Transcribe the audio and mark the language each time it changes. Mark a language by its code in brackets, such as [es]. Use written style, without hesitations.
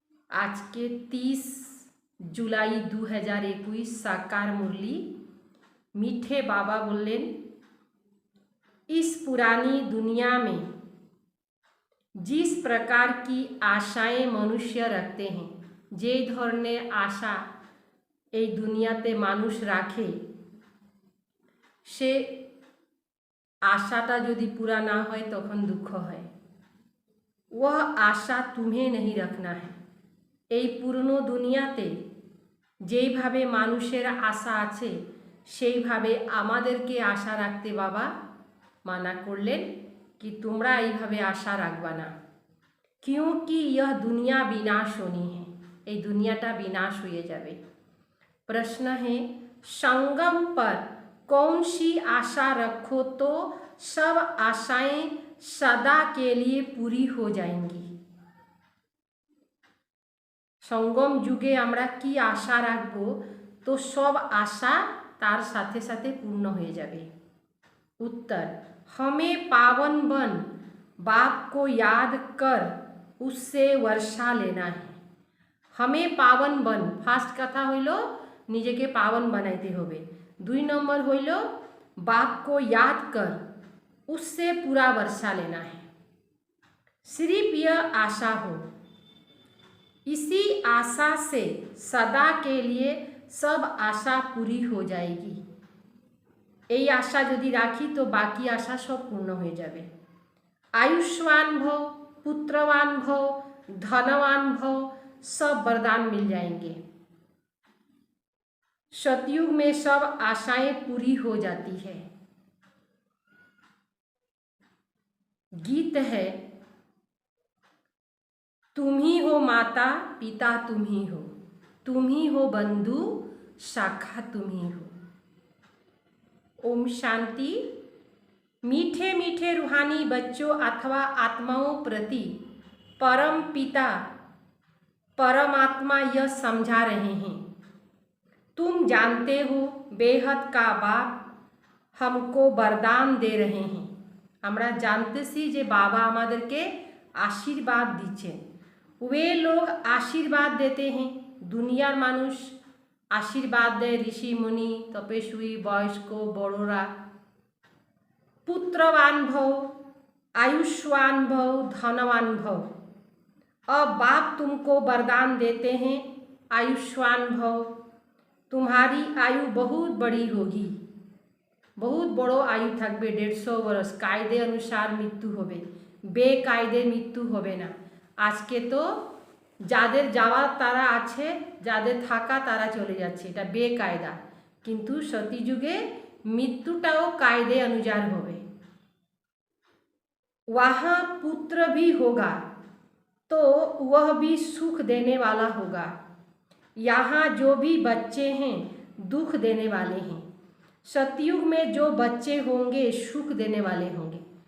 [hi] आज के 30 जुलाई 2021 साकार मुरली मीठे बाबा बोलें, इस पुरानी दुनिया में जिस प्रकार की आशाएं मनुष्य रखते हैं, [bn] जे धरने आशा এই দুনিয়াতে মানুষ রাখে, সে আশাটা যদি পুরা না হয় তখন দুঃখ হয়। [hi] वह आशा तुम्हें नहीं रखना है। [bn] এই পুরনো দুনিয়াতে যেইভাবে মানুষের আশা আছে সেইভাবে আমাদেরকে আশা রাখতে বাবা মানা করলেন कि তোমরা এইভাবে আশা রাখবা না, [hi] क्योंकि यह दुनिया विनाश होनी है। [bn] এই দুনিয়াটা বিনাশ হয়ে যাবে। [hi] प्रश्न है, संगम पर कौन सी आशा रखो तो सब आशाएं सदा के लिए पूरी हो जाएंगी। [bn] संगम जुगे আমরা কি আশা রাখবো তো সব আশা তার সাথে সাথে পূর্ণ হয়ে যাবে। [hi] उत्तर, हमें पावन बन बाप को याद कर उससे वर्षा लेना है। हमें पावन बन, [bn] फार्स्ट कथा हইল নিজেকে पावन बनाइते होबे। [hi] 2 नंबर हইল बाप को याद कर उससे पूरा वर्षा लेना है। सिर्फ यह आशा हो, इसी आशा से सदा के लिए सब आशा पूरी हो जाएगी। [bn] এই আশা যদি রাখি তো বাকি আশা সব পূর্ণ হয়ে যাবে। [hi] आयुष्मान भव, पुत्रवान भव, धनवान भव, सब वरदान मिल जाएंगे। सतयुग में सब आशाएं पूरी हो जाती है। गीत है, तुम ही हो माता पिता, तुम ही हो बंधु शाखा, तुम ही हो। ओम शांति। मीठे मीठे रूहानी बच्चों अथवा आत्माओं प्रति परम पिता परमात्मा यह समझा रहे हैं, तुम जानते हो बेहद का बाप हमको वरदान दे रहे हैं। [bn] আমরা জানতেছি যে বাবা আমাদেরকে আশীর্বাদ দিচ্ছেন। [hi] वे लोग आशीर्वाद देते हैं, [bn] দুনিয়ার মানুষ आशीर्वाद দেয়, [hi] ऋषि मुनि तपस्वी [bn] बयस्क बड़ोरा। [hi] पुत्रवान भव, आयुष्वान भव, धनवान भव। अब बाप तुमको वरदान देते हैं, आयुष्वान भव, तुम्हारी आयु बहुत बड़ी होगी, [bn] बहुत बड़ो आयु থাকবে, [hi] 150 वर्ष। [bn] कायदे अनुसार मृत्यु होबे, बेकायदे मृत्यु होबे ना। আজকে তো যাদের যাওয়ার তারা আছে, যাদের থাকা তারা চলে যাচ্ছে, এটা বেকায়দা। কিন্তু সতীযুগে মৃত্যুটাও কায়দে অনুযায়ী হবে। [hi] वहाँ पुत्र भी होगा तो वह भी सुख देने वाला होगा। यहाँ जो भी बच्चे हैं दुख देने वाले हैं। सतयुग में जो बच्चे होंगे सुख देने वाले होंगे।